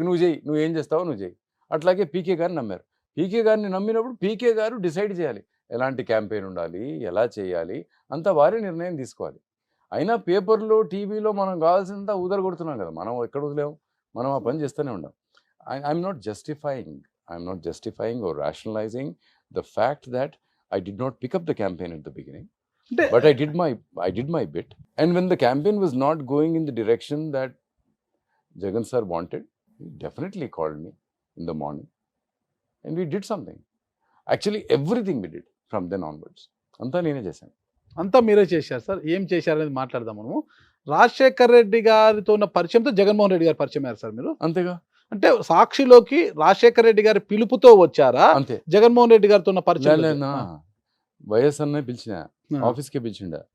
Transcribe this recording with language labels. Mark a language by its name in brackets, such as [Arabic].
[Telugu] నువ్వు చేయి, నువ్వు ఏం చేస్తావో నువ్వు చేయి. అట్లాగే పీకే గారిని నమ్మారు. పీకే గారిని నమ్మినప్పుడు పీకే గారు డిసైడ్ చేయాలి ఎలాంటి క్యాంపెయిన్ ఉండాలి, ఎలా చేయాలి, అంతా వారే నిర్ణయం తీసుకోవాలి. అయినా పేపర్లో టీవీలో మనం కావాల్సినంత ఉదరగొడుతున్నాం కదా. మనం ఎక్కడ వదిలేము, మనం ఆ పని చేస్తూనే ఉన్నాం. [English] I'm not justifying or rationalizing the fact that I did not pick up the campaign at the beginning, but I did my bit. And when the campaign was not going in the direction that Jagan sir wanted, he definitely called me in the morning and we did something. Actually everything we did from then onwards. [Telugu] Anta nene chesanu. అంతా మీరే చేశారు sir. ఏం చేశారు అనేది మాట్లాడదాం మనము. రాజశేఖర్ రెడ్డి గారితో ఉన్న పరిచయంతో జగన్మోహన్ రెడ్డి గారు పరిచయం అయ్యారు సార్ మీరు. అంతేగా. అంటే సాక్షిలోకి రాజశేఖర్ రెడ్డి గారి పిలుపుతో వచ్చారా, అంతే జగన్మోహన్ రెడ్డి గారితో ఉన్న పరిచయం? వైఎస్ అన్న పిలిచిన ఆఫీస్కే పిలిచిండ.